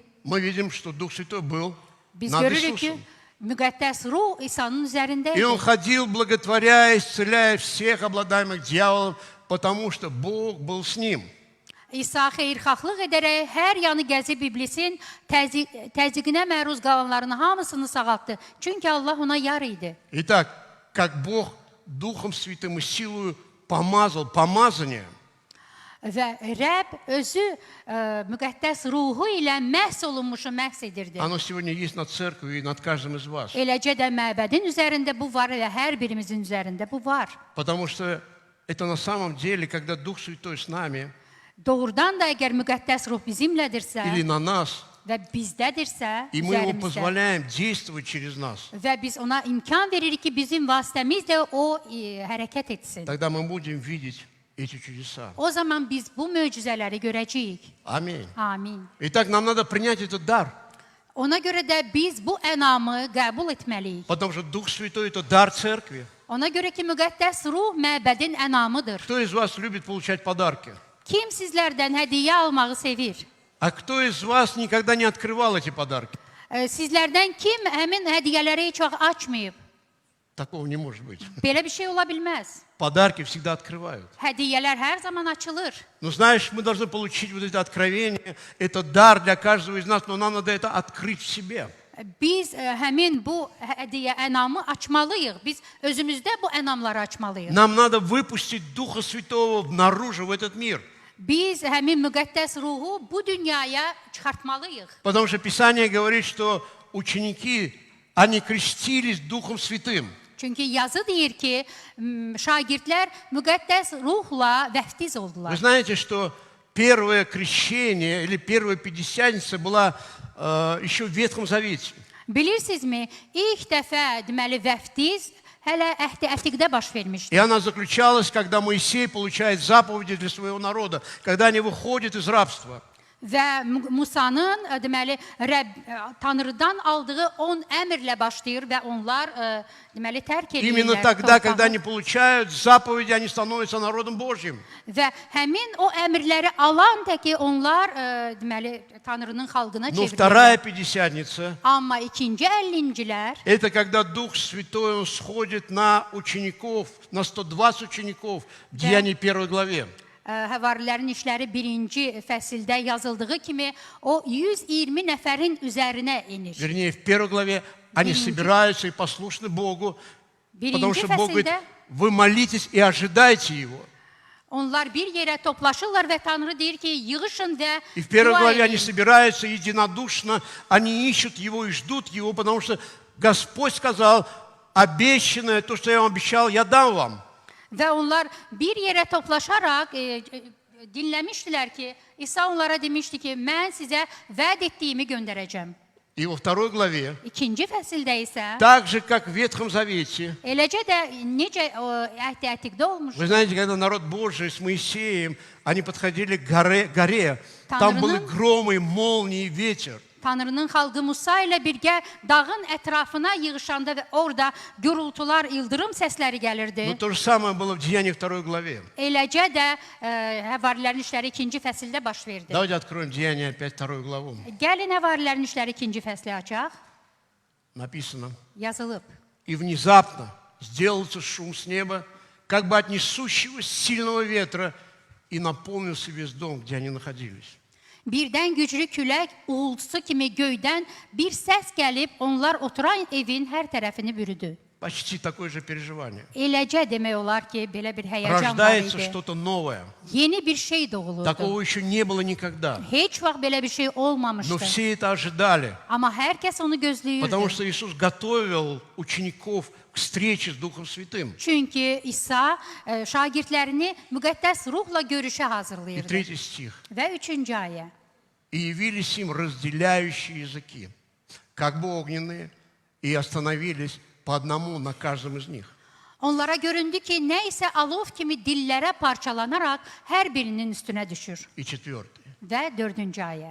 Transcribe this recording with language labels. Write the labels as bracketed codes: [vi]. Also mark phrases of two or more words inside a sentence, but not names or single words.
[ru] мы видим, что Дух Святой был [az] Biz [ru] над [az] görürük ki, [ru] Иисусом. [az] müqəddəs ruh İsa'nın üzərində [ru] И Он [az] idi. [ru] ходил, благотворя, исцеляя всех обладаемых дьяволом, потому что Бог был с ним. [az] İsa xeyirxahlıq edərək hər yanı gəzib iblisin təzyiqinə məruz qalanların hamısını sağaltdı. Çünki Allah ona yar idi. [ru] Итак, как Бог Духом Святым и силой помазал, помазание, [az] Və Rəbb özü müqəddəs ruhu ilə məhz olunmuşu məhz edirdi. [ru] оно сегодня есть над церковью и над каждым из вас. [az] Eləcə də məbədin üzərində bu var və hər birimizin üzərində bu var. [ru] Потому что это на самом деле, когда Дух Святой с нами [az] Doğrudan da əgər müqəddəs ruh bizimlədirsə [ru] или на нас, [az] və bizdədirsə, [ru] и мы Его [az] üzərimizdə, [ru] позволяем действовать через нас, [az] və biz ona imkan veririk ki, bizim vasitəmizlə o hərəkət etsin. [ru] тогда мы будем видеть эти чудеса. [az] O zaman biz bu möcüzələri görəcəyik. [ru] Аминь. [az] Amin. [ru] Итак, нам надо принять этот дар, [az] Ona görə də biz bu ənamı qəbul etməliyik. [ru] потому что Дух Святой – это дар церкви. [az] Ona görə ki, müqəddəs ruh məbədin ənamıdır. [ru] Кто из вас любит получать подарки? [az] Kim sizlərdən hədiyyə almağı sevir? [ru] А кто из вас никогда не открывал эти подарки? [az] Sizlərdən kim həmin hədiyyələri heç vaxt açmayıb? [ru] Такого не может быть. [az] Belə bir şey ola bilməz. [ru] Pодарки всегда открывают. [az] Hədiyyələr hər zaman açılır. [ru] Но знаешь, мы должны получить вот это откровение. Это дар для каждого из нас, но нам надо это открыть в себе. [az] Biz həmin bu hədiyyə ənamı açmalıyıq. Biz özümüzdə bu ənamları açmalıyıq. [ru] Нам надо выпустить Духа Святого наружу, в этот мир. [az] Biz həmin müqəddəs ruhu bu dünyaya çıxartmalıyıq. [ru] Потому что Писание говорит, что ученики, они крестились Духом Святым. [az] Çünki yazı deyir ki, şagirdlər müqəddəs ruhla vəftiz [ru] Вы [az] oldular. [ru] знаете, что первое крещение или первая пятидесятница была еще в Ветхом Завете. [az] Bilirsinizmi, ilk dəfə deməli vəftiz hələ əhdi ətiqdə baş vermişdi. [ru] И она заключалась, когда Моисей получает заповеди для своего народа, когда они выходят из рабства. [az] Və Musanın deməli Tanrıdan aldığı 10 əmrlə başlayır və onlar deməli tərk [ru] Именно [az] edirlər. [ru] тогда, когда [az] torpağı. [ru] они получают заповеди, они становятся народом Божьим. [az] Və həmin o əmrləri alan təki onlar deməli Tanrının xalqına [ru] Но вторая [az] çevrilir. [ru] пятидесятница [az] Amma ikinci 50-cilər – [ru] это когда Дух Святой он сходит на учеников, на 120 учеников в Деянии 1 главе. [az] Həvarilərin işləri 1-ci fəsildə yazıldığı kimi o 120 nəfərin üzərinə enir. [ru] Вернее, в 1 главе они собираются и послушны Богу, потому [az] 1-ci [ru] что Бог говорит, [az] fəsildə [ru] вы молитесь и ожидайте Его. [az] onlar bir yerə toplaşırlar və Tanrı deyir ki, yığışın və [ru] И в 1 [az] dua [ru] главе они [az] edin. [ru] собираются единодушно, они ищут Его и ждут Его, потому что Господь сказал, обещанное, то, что я вам обещал, я дам вам. [az] Və onlar bir yerə toplaşaraq dinləmişdilər ki, İsa onlara demişdi ki, mən sizə vəd etdiyimi göndərəcəm. [ru] И во 2 главе, [az] İkinci fəsildə isə [ru] так же, как в Ветхом Завете, [az] eləcə də necə əhdi ətiqdə olmuş. [ru] вы знаете, когда народ Божий с Моисеем, они подходили к горе, там были громы, молнии, ветер. [az] Tanrının xalqı Musa ilə birgə dağın ətrafına yığışanda və orada gürültular, ildırım səsləri gəlirdi. [ru] Но то же самое было в Деянии 2 главе. [az] Eləcə də Həvarilərin işləri 2-ci fəsildə baş verdi. [ru] Давайте откроем Деяния опять 2 главу. [az] Gəlin Həvarilərin işləri 2-ci fəsli açaq. [ru] Написано. [az] Yazılıb. [ru] И внезапно сделался шум с неба, как бы от несущего сильного ветра, и наполнился весь дом, где они находились. [az] Birdən güclü külək uğultusu kimi göydən bir səs gəlib onlar oturan evin hər tərəfini bürüdü. [ru] почти такое же переживание. [az] Eləcə demək olar ki, belə bir həyəcan var [ru] Рождается [az] idi. [ru] что-то новое. [az] Yeni bir şey doğulurdu. [ru] Такого еще не было никогда. [az] Heç vaxt belə bir şey olmamışdı. [ru] Но все это ожидали, [az] Amma hər kəs onu gözləyirdi. [ru] потому что Иисус готовил учеников к встрече с Духом Святым. [az] Çünki İsa şagirdlərini müqəddəs ruhla görüşə [ru] И [az] hazırlayırdı. [ru] 3 стих. [az] Və 3-cü ayə. [ru] И явились им разделяющие языки, как бы огненные, и остановились по одному на каждом из них. [az] Onlara göründü ki, nə isə alov kimi dillərə parçalanaraq hər birinin üstünə düşür. [ru] И 4. [az] Və 4-cü ayə.